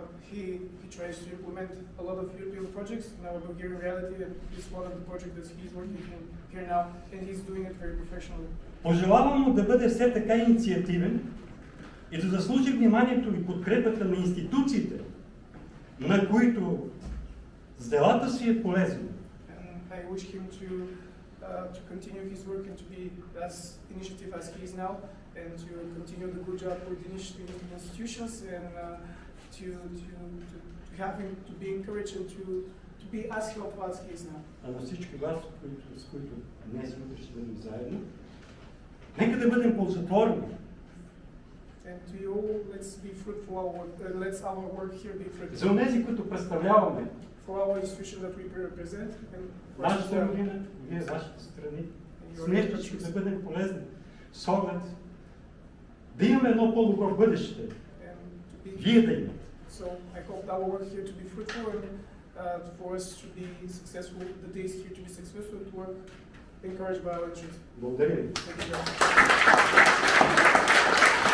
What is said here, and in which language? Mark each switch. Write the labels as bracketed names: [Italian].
[English] He tries to implement a lot of European projects in our Bulgarian reality, and this is one of the projects that he's working on here now, and he's doing it very professionally. [Bulgarian] Пожелавам му да бъде все така инициативен и да заслужи вниманието и подкрепата на институциите, на които с делата си е полезен. [English] And I wish him to continue his work and to be as initiative as he is now, and to continue the good job with institutions, and to have him to be encouraged and to be as helpful as he is now. [Bulgarian] А на всички вас, с които днес и утре ще бъдем заедно, нека да бъдем ползотворни. [English] And to you, let's be fruitful. Let's our work here be fruitful. [Bulgarian] За онези, които представляваме [English] For our institution that we represent, and for [Bulgarian] нашата родина, вие вашите страни, с нещо ще да бъдем полезни, с оглед да имаме едно по-добро бъдеще, вие да имате. [English] So I hope that our work here to be fruitful, and for us to be successful, the days here to be successful, to work encouraged by our interests. [Bulgarian] Благодаря ви. [English] Thank you very much.